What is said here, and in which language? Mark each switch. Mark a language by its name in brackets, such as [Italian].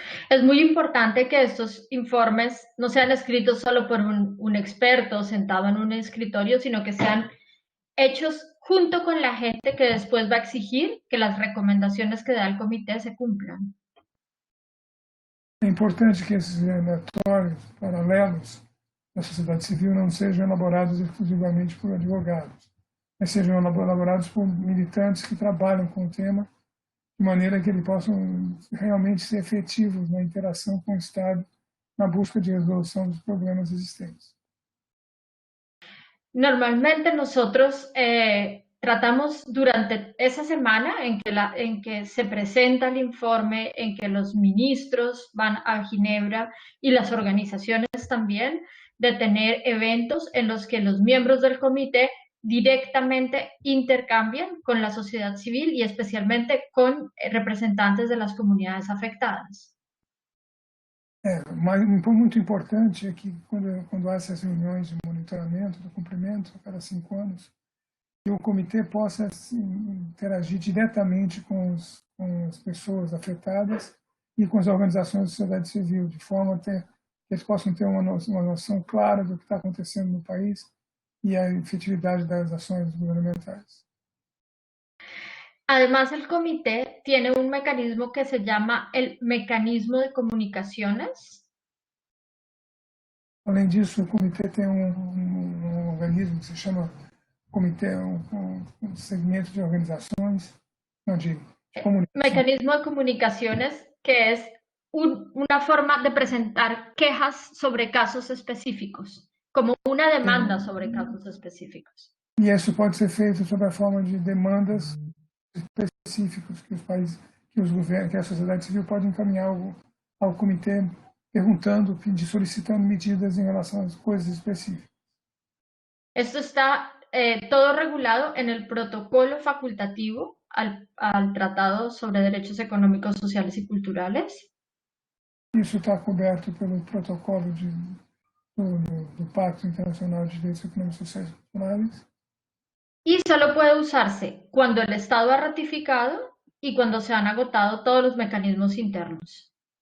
[Spanish] Es muy importante que estos informes no sean escritos solo por un experto sentado en un escritorio, sino que sean hechos junto con la gente que después va a exigir que las recomendaciones que da el comité se cumplan. [Portuguese] É importante que esses relatórios paralelos da sociedade civil não sejam elaborados exclusivamente por advogados, mas sejam elaborados por militantes que trabalham com o tema, de maneira que eles possam realmente ser efetivos na interação com o Estado, na busca de resolução dos problemas existentes. [Spanish] Normalmente nosotros tratamos durante esa semana en que se presenta el informe, en que los ministros van a Ginebra y las organizaciones también, de tener eventos en los que los miembros del comité directamente intercambian con la sociedad civil y especialmente con representantes de las comunidades afectadas. [Portuguese] Mas um ponto muito importante é que quando há essas reuniões de monitoramento do cumprimento a cada 5 anos, que o comitê possa interagir diretamente com as pessoas afetadas e com as organizações da sociedade civil, de forma que eles possam ter uma noção clara do que está acontecendo no país [Spanish] y a efectividad de las acciones gubernamentales. Además, el comité tiene un mecanismo que se llama el mecanismo de comunicaciones. [Portuguese] Além disso, o comitê tem organismo que se chama comitê, um segmento de organizações, não de [Spanish] mecanismo de comunicaciones, que es una forma de presentar quejas sobre casos específicos, como una demanda sobre casos específicos. [Portuguese] E isso pode ser feito sob a forma de demandas específicos que os países, que os governos, que a sociedade civil pode encaminhar ao comitê, perguntando, solicitando medidas em relação a coisas específicas. [Spanish] Esto está todo regulado en el protocolo facultativo al Tratado sobre Derechos Económicos, Sociales y Culturales. [Portuguese] Isso está coberto pelo protocolo do Pacto Internacional de Direitos Econômicos, Sociais e Culturais. [Spanish] Y solo puede usarse cuando el Estado ha ratificado y cuando se han agotado todos los mecanismos internos.